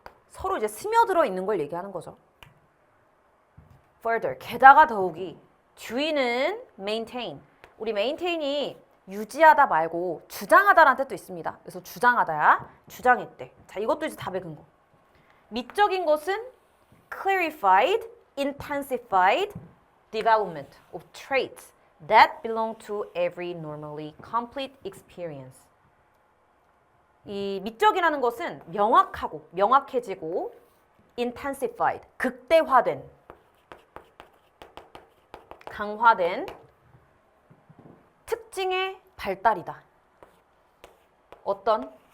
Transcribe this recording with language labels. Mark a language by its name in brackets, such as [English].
[Korean] 서로 이제 스며들어 있는 걸 얘기하는 거죠. Further, 게다가 더욱이 주의는 maintain. 우리 maintain이 유지하다 말고 주장하다라는 뜻도 있습니다. 그래서 주장하다야, 주장했대. 자, 이것도 이제 답의 근거. 미적인 것은 [English] clarified, intensified development of traits that belong to every normally complete experience. [Korean] 이 미적이라는 것은 명확하고 명확해지고 intensified, 극대화된, 강화된 특징의 발달이다. 어떤?